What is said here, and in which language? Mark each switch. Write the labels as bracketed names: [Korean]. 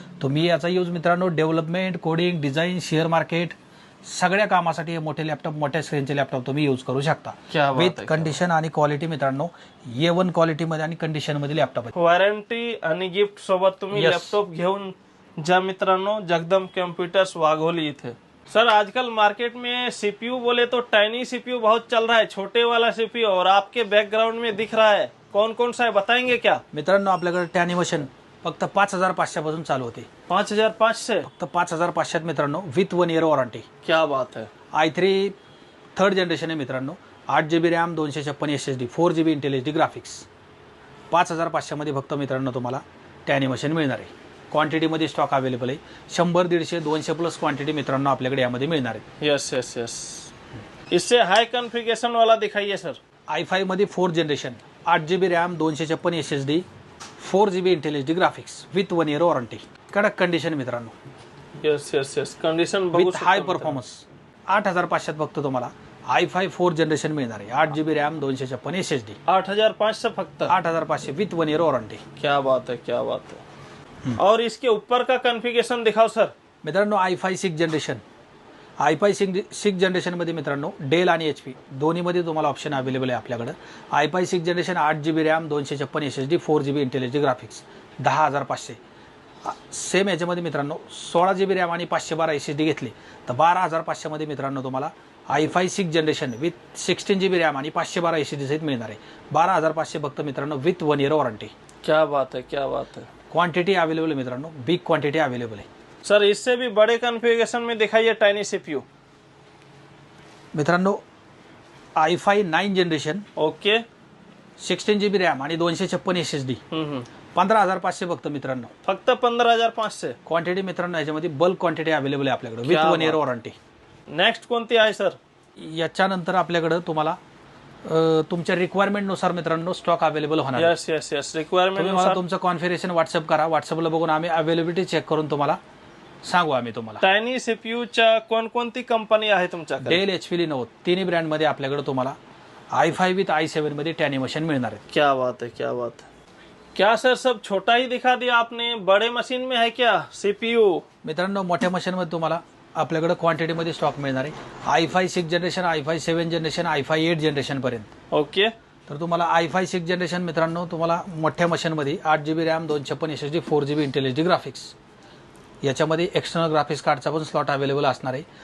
[Marathi] तुम्ही याचा यूज मित्रांनो development, coding, design, share market सगळ्या कामासाठी हे मोठे लॅपटॉप, मोठ्या स्क्रीनचे लॅपटॉप तुम्ही यूज करू शकता. विथ कंडिशन आणि क्वालिटी मित्रांनो A1 क्वालिटीमध्ये आणि कंडिशनमध्ये लॅपटॉप आहे. वॉरंटी आणि गिफ्ट सोबत तुम्ही लॅपटॉप घेऊन जा मित्रांनो जगदम कंप्यूटर्स वाघोली इथे. [Hindi] सर आजकल मार्केट में सीपीयू बोले तो टाइनी सीपीयू बहुत चल रहा है, छोटे वाला सीपीयू, और आपके बैकग्राउंड में दिख रहा है, कौन कौन सा है बताएंगे क्या? [Marathi] मित्रांनो आपल्याकडे टॅनिमेशन फक्त 5500 पासून चालू होते. 5500 फक्त 5500 मित्रांनो विथ 1 इयर वॉरंटी. [Hindi] क्या बात है. [Marathi] i3 3rd जनरेशन आहे मित्रांनो. 8 GB RAM, 256 SSD, 4 GB Intel HD graphics. 5500 मध्ये फक्त मित्रांनो तुम्हाला टॅनिमेशन मिळणार आहे. क्वांटिटीमध्ये स्टॉक अवेलेबल आहे. 100, 150, 200+ क्वांटिटी मित्रांनो आपल्याकडे यामध्ये मिळणार आहे. [English] Yes yes yes. [Hindi] इससे हाई कॉन्फ़िगरेशन वाला दिखाइए सर. [Marathi] i5 मध्ये 4th generation, 8 GB RAM, 256 SSD, 4 GB Intel HD graphics with 1 year warranty. कडक कंडिशन मित्रांनो. [English] Yes yes yes. Condition [Marathi] with high performance. 8500 फक्त तुम्हाला i5 4th जनरेशन मिळणार आहे. 8 GB रॅम, 256 SSD. 8500 फक्त. 8500 विथ 1 इयर वॉरंटी. [Hindi] क्या बात है, क्या बात है. और इसके ऊपर का कॉन्फ़िगरेशन दिखाओ सर. [Marathi] मित्रांनो i5 6 जनरेशन, i5 6 जनरेशन मध्ये मित्रांनो डेल आणि HP दोन्हीमध्ये तुम्हाला ऑप्शन अवेलेबल आहे आपल्याकडे. i5 6 generation 8 GB RAM, 256 SSD, 4 GB Intel HD graphics 10500. Same याच्यामध्ये मित्रांनो 16 GB रॅम आणि 512 SSD घेतली तर 12500 मध्ये मित्रांनो तुम्हाला i5 6 generation with 16 GB RAM आणि 512 SSD सहित मिळणार आहे. 12500 फक्त मित्रांनो विथ 1 इयर वॉरंटी. [Hindi] क्या बात है, क्या बात है. क्वांटिटी अवेलेबल है मित्रांनो, बिग क्वांटिटी अवेलेबल है. सर इससे भी बड़े कॉन्फ़िगरेशन में दिखाइए टाइनी सीपीयू. [Marathi] मित्रांनो i5 9 generation, okay, 16 GB RAM आणि 256 SSD, 15500 फक्त मित्रांनो. फक्त 15500. क्वांटिटी मित्रांनो याच्यामध्ये बल्क क्वांटिटी अवेलेबल आहे आपल्याकडे विथ 1 इयर वॉरंटी. नेक्स्ट कोणती आहे सर? याच्यानंतर आपल्याकडे तुम्हाला तुमच्या रिक्वायरमेंट नुसार मित्रांनो स्टॉक अवेलेबल होणार. [English] Yes yes yes. Requirement [Marathi] नुसार तुमचं कॉन्फिगरेशन व्हॉट्सअप करा. व्हॉट्सअपला बघून आम्ही अवेलेबिलिटी चेक करून तुम्हाला सांगू आम्ही तुम्हाला. टायनी सीपीयूच्या कोणकोणती कंपनी आहे तुमच्याकडे? डेल, HP, Lenovo तिन्ही ब्रँड मध्ये आपल्याकडे तुम्हाला i5 विथ i7 मध्ये टॅनिमेशन मिळणार आहे. [Hindi] क्या बात है, क्या बात है. क्या सर सब छोटा ही दिखा दिया आपने, बड़े मशीन में है क्या सीपीयू? [Marathi] मित्रांनो मोठ्या मशीन मध्ये तुम्हाला आपल्याकडे क्वांटिटीमध्ये स्टॉक मिळणार आहे. i5 6 generation, i5 7 generation, i5 8 generation पर्यंत. ओके. तर तुम्हाला i5 6 जनरेशन मित्रांनो तुम्हाला मोठ्या मशीनमध्ये 8 GB RAM, 256 SSD, 4 GB Intel HD graphics याच्यामध्ये एक्सटर्नल ग्राफिक्स कार्डचा पण स्लॉट अवेलेबल असणार आहे.